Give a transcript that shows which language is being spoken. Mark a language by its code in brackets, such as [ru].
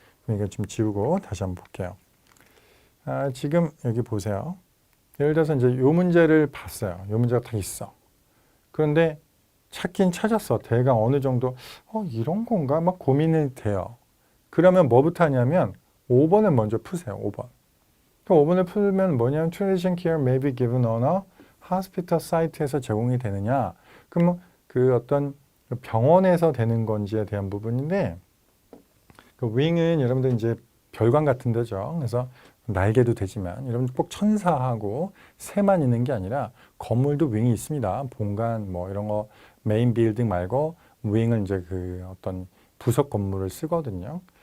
[ko] 그럼 이거 좀 지우고 다시 한번 볼게요. 지금 여기 보세요. 예를 들어서 이제 요 문제를 봤어요. 요 문제가 다 있어. 그런데 찾긴 찾았어. 대강 어느 정도 이런 건가? 막 고민이 돼요. 그러면 뭐부터 하냐면 5번을 먼저 푸세요. 5번. 그 5번을 풀면 뭐냐면 [en] Transition care may be given on a hospital site에서 [ko] 제공이 되느냐. 그럼 어떤 병원에서 되는 건지에 대한 부분인데 그 윙은 여러분들 이제 별관 같은 데죠. 그래서 날개도 되지만 여러분 꼭 천사하고 새만 있는 게 아니라 건물도 윙이 있습니다. 본관 뭐 이런 거 메인 빌딩 말고 윙은 이제 어떤 부속 건물을 쓰거든요.